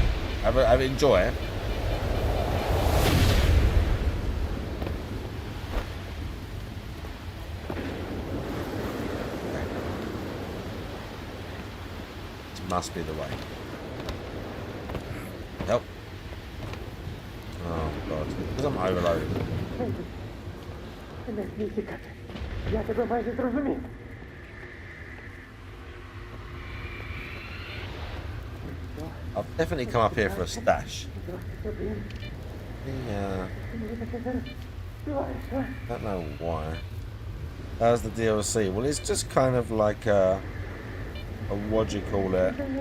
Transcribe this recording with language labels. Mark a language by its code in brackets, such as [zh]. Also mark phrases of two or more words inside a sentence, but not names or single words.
[en] Have enjoy it. This must be the way. Help. Oh god. Because I'm overloaded. [uk] Не смій тікати. Я тебе майже зрозумів. [en] I've definitely come up here for a stash. Yeah. Don't know why. How's the DLC? Well, it's just kind of like a what do you call it?